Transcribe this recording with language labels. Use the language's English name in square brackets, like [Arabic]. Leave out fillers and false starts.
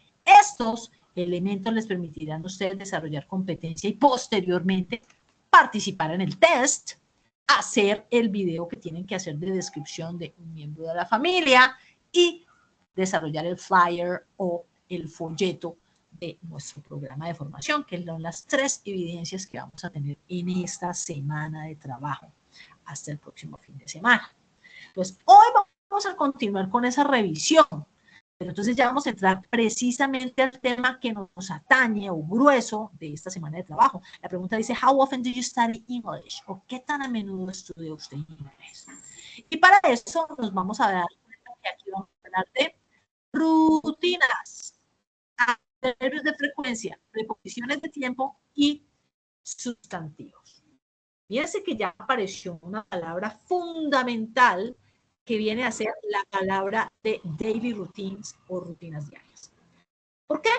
[Spanish] Estos elementos les permitirán a ustedes desarrollar competencia y posteriormente participar en el test, hacer el video que tienen que hacer de descripción de un miembro de la familia y desarrollar el flyer o el folleto de nuestro programa de formación, que son las 3 evidencias que vamos a tener en esta semana de trabajo hasta el próximo fin de semana. Pues hoy vamos a continuar con esa revisión, pero entonces ya vamos a entrar precisamente al tema que nos atañe o grueso de esta semana de trabajo. La pregunta dice, [English] how often do you study English? [Spanish] ¿O qué tan a menudo estudia usted inglés? Y para eso nos vamos a dar cuenta que aquí vamos a hablar de rutinas, adverbios de frecuencia, preposiciones de tiempo y sustantivos. Fíjense que ya apareció una palabra fundamental que viene a ser la palabra de daily routines o rutinas diarias. ¿Por qué?